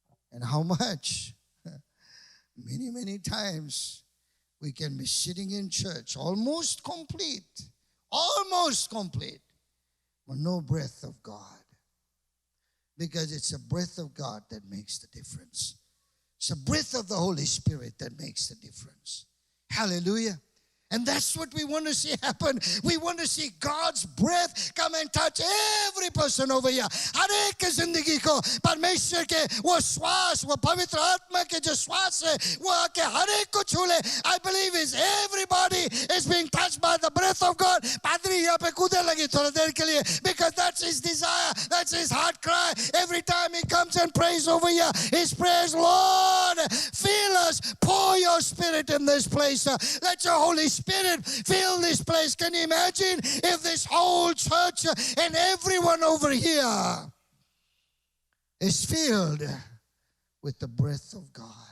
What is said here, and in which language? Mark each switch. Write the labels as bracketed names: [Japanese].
[English] And how much? Many times we can be sitting in church almost complete, but no breath of God. Because it's a breath of God that makes the difference. It's a breath of the Holy Spirit that makes the difference. Hallelujah. And that's what we want to see happen. We want to see God's breath come and touch every person over here. [Hindi] हर एक के जिंदगी को परमेश्वर के वो श्वास, वो पवित्र आत्मा के जो श्वास है, वो आके हर एक को छू ले. [English] I believe is everybody is being touched by the breath of God. [Hindi] पादरी यहाँ पे कूदने लगी थोड़ी देर के लिए, [English] because that's his desire, that's his heart cry. Every time he comes and prays over here, his prayers, Lord, fill us, pour your Spirit in this place. Let your Holy Spirit fill this place. Can you imagine if this whole church and everyone over here is filled with the breath of God?